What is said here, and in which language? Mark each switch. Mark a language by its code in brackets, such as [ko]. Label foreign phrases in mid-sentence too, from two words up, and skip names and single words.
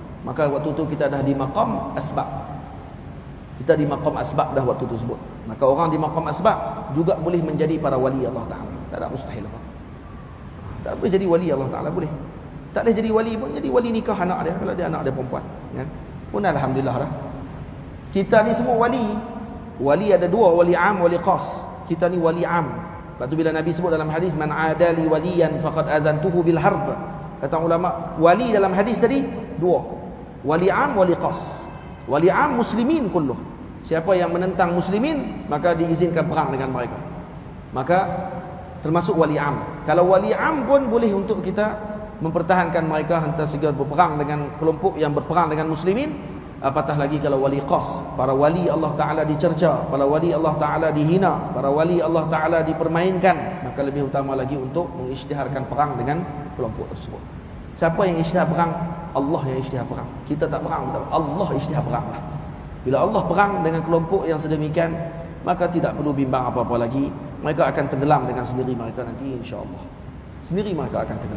[ms] Maka waktu tu kita dah di maqam asbab. Kita di maqam asbab dah waktu tersebut. Maka orang di maqam asbab juga boleh menjadi para wali Allah Taala. Tak ada mustahil apa. Tak boleh jadi wali Allah Taala, boleh. Tak boleh jadi wali pun, jadi wali nikah anak dia kalau dia anak dia perempuan, kan? Pun alhamdulillah dah. Kita ni semua wali. Wali ada 2, wali am, wali khas. Kita ni wali am. Sebab tu bila Nabi sebut dalam hadis, [ar] من عادى لي وليا فقد آذنته بالحرب. [ms] Kata ulama, wali dalam hadis tadi dua. Wali am, wali khas. Wali am [ar] المسلمين كله. [ms] Siapa yang menentang muslimin, maka diizinkan perang dengan mereka. Maka termasuk wali am. Kalau wali am pun boleh untuk kita mempertahankan mereka hantar segera berperang dengan kelompok yang berperang dengan muslimin. Apatah lagi kalau wali khas, para wali Allah Ta'ala dicerca, para wali Allah Ta'ala dihina, para wali Allah Ta'ala dipermainkan, maka lebih utama lagi untuk mengisytiharkan perang dengan kelompok tersebut. Siapa yang isytihar perang? Allah yang isytihar perang. Kita tak perang, Allah isytihar perang. Bila Allah perang dengan kelompok yang sedemikian, maka tidak perlu bimbang apa-apa lagi. Mereka akan tenggelam dengan sendiri mereka nanti, insya-Allah. Sendiri mereka akan tenggelam.